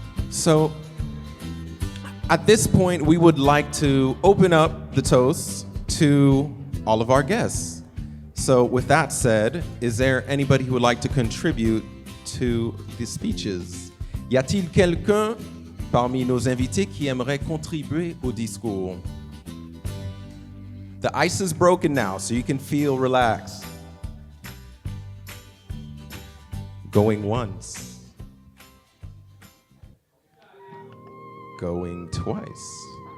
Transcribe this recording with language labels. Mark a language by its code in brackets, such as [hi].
[en] So, at this point, we would like to open up the toast to all of our guests. So with that said, is there anybody who would like to contribute to the speeches? [fr] Y a-t-il quelqu'un parmi nos invités qui aimerait contribuer au discours? [en] The ice is broken now, so you can feel relaxed. Going once. Going twice.